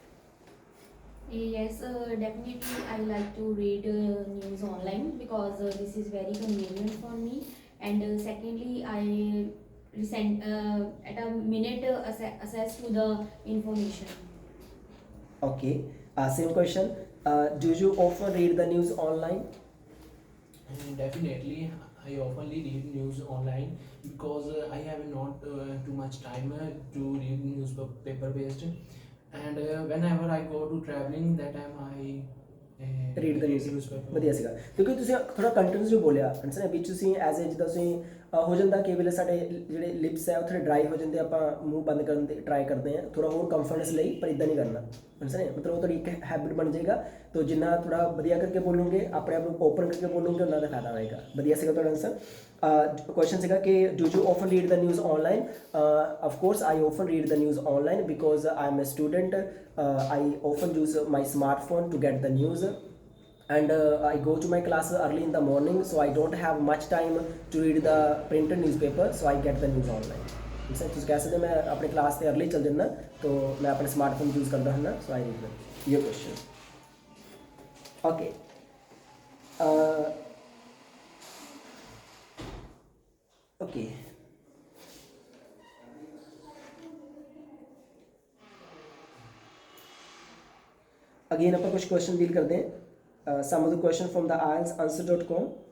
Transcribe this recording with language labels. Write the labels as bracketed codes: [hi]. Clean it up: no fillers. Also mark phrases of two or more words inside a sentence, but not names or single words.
[en] Yes, definitely I like to read news online because this is very convenient for me. And secondly, I at a minute access to the information. okay same question do you often read the news online Definitely, I oftenly read news online because I have not too much time to read newspaper based, and whenever I go to traveling, that time I read the news newspaper. [pa] ਵਧੀਆ ਸੀਗਾ ਕਿਉਂਕਿ ਤੁਸੀਂ ਥੋੜਾ ਕੰਟੀਨਿਊਸ ਜੋ ਬੋਲਿਆ ਅੰਸਰ ਵਿੱਚ ਤੁਸੀਂ [en] as a [pa] ਜਿੱਦਾਂ ਤੁਸੀਂ ਹੋ ਜਾਂਦਾ ਕਿ ਵੇਲੇ ਸਾਡੇ ਜਿਹੜੇ ਲਿਪਸ ਹੈ ਉਹ ਥੋੜੇ ਡਰਾਈ ਹੋ ਜਾਂਦੇ ਆਪਾਂ ਮੂੰਹ ਬੰਦ ਕਰਨ ਦੀ ਟਰਾਈ ਕਰਦੇ ਹਾਂ ਥੋੜਾ ਹੋਰ ਕੰਫਰਟੈਂਸ ਲਈ ਪਰ ਇਦਾਂ ਨਹੀਂ ਕਰਨਾ ਅੰਸਰ ਮਤਲਬ ਉਹ ਤੁਹਾਡੀ ਇੱਕ ਹੈਬਿਟ ਬਣ ਜਾਏਗਾ ਤਾਂ ਜਿੰਨਾ ਥੋੜਾ ਵਧੀਆ ਕਰਕੇ ਬੋਲੋਗੇ ਆਪਣੇ ਆਪ ਨੂੰ ਓਪਨ ਕਰਕੇ ਬੋਲੋਗੇ ਉਹਨਾਂ ਦਾ ਫਾਇਦਾ ਹੋਏਗਾ ਵਧੀਆ ਸੀਗਾ ਤੁਹਾਡਾ ਆਨਸਰ ਕੁਐਸਚਨ ਸੀਗਾ [en] ਕਿ do you often read the news online of course I often read the news online because I am a student I often use my smartphone to get the news and I go to my classes early in the morning so I don't have much time to read the printed newspaper so I get the news online सर [pa] ਤੁਸੀਂ ਕਹਿ ਸਕਦੇ ਮੈਂ ਆਪਣੇ ਕਲਾਸ ਤੇ अर्ली ਚੱਲ ਜਾਂਦਾ ਤਾਂ ਮੈਂ ਆਪਣੇ ਸਮਾਰਟਫੋਨ ਯੂਜ਼ ਕਰਦਾ ਹਾਂ [en] so I read them your question okay okay again [pa] ਆਪਾਂ ਕੁਝ ਕੁਐਸਚਨ ਡੀਲ ਕਰਦੇ ਹਾਂ [en] some of the question from the IELTSanswer.com